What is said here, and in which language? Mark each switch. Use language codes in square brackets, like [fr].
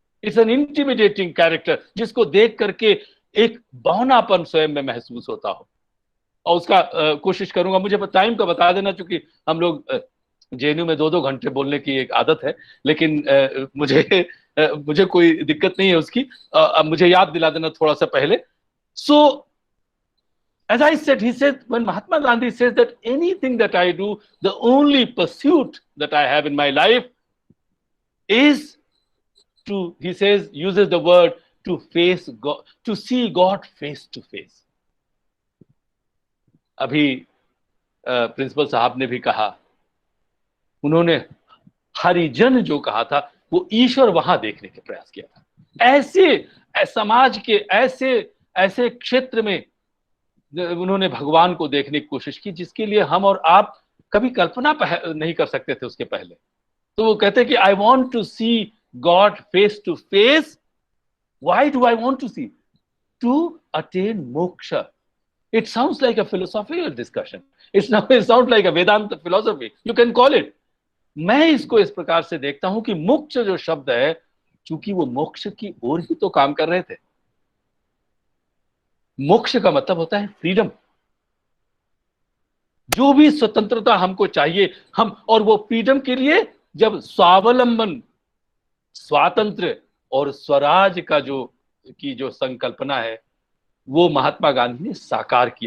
[en] It's an intimidating character [hi] जिसको देख करके एक बौनापन स्वयं में महसूस होता हो। और उसका कोशिश करूंगा, मुझे टाइम का बता देना, क्योंकि हम लोग जेएनयू में 2-2 घंटे बोलने की एक आदत है, लेकिन मुझे कोई दिक्कत नहीं है उसकी। मुझे याद दिला देना थोड़ा सा पहले। [en] So as I said, he said, when Mahatma Gandhi says that anything that I do, the only pursuit that I have in my life is to, he says, uses the word to face God, to see God face to face. [hi] अभी principal साहब ने भी कहा, उन्होंने हरिजन जो कहा था वो ईश्वर वहां देखने का प्रयास किया था। ऐसे समाज के ऐसे क्षेत्र में उन्होंने भगवान को देखने की कोशिश की जिसके लिए हम और आप कभी कल्पना नहीं कर सकते थे उसके पहले। तो वो कहते हैं कि [en] I want to see God face to face. Why do I want to see? To attain moksha. It sounds like a philosophical discussion. It sounds like a Vedanta philosophy. You can call it. [hi] मैं इसको इस प्रकार से देखता हूं कि मोक्ष जो शब्द है, चूंकि वो मोक्ष की ओर ही तो काम कर रहे थे। मोक्ष का मतलब होता है फ्रीडम, जो भी स्वतंत्रता हमको चाहिए, हम, और वो फ्रीडम के लिए जब स्वावलंबन, स्वातंत्र और स्वराज का जो संकल्पना है, वो महात्मा गांधी ने साकार की।